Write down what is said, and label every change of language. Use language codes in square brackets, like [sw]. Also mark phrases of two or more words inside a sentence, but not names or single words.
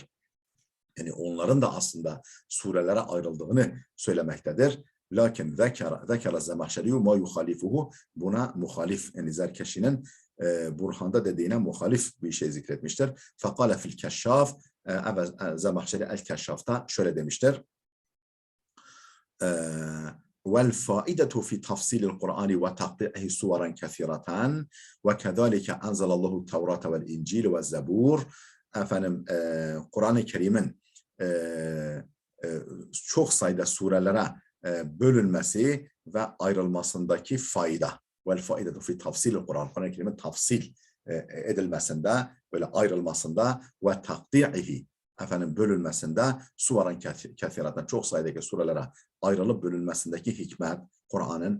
[tr] Yani onların da aslında surelere ayrıldığını söylemektedir. [ar] لكن ذكر الزمخشري ما يخالفه, [tr] buna muhalif, yani Zerkeşi'nin Burhan'da dediğine muhalif bir şey zikretmiştir. [ar] فقال في الكشاف, [tr] Zemahşeri el-Keşşaf'ta şöyle demiştir. [ar] والفائدة في تفصيل القرآن وتقطيعه صورا كثيرة وكذلك أنزل الله التوراة والإنجيل والزبور. [tr] Efendim Kur'an-ı Kerim'in çok sayıda surelere bölünmesi ve ayrılmasındaki fayda. [ar] والفائدة في تفصيل القرآن. [tr] Kur'an-ı Kerim'in tafsil edilmesinde, böyle ayrılmasında ve takti'ihi, efendim bölünmesinde, [ar] سورا كثيرة, [tr] çok sayıdaki surelere ayrılıp bölünmesindeki hikmet Kur'an'ın.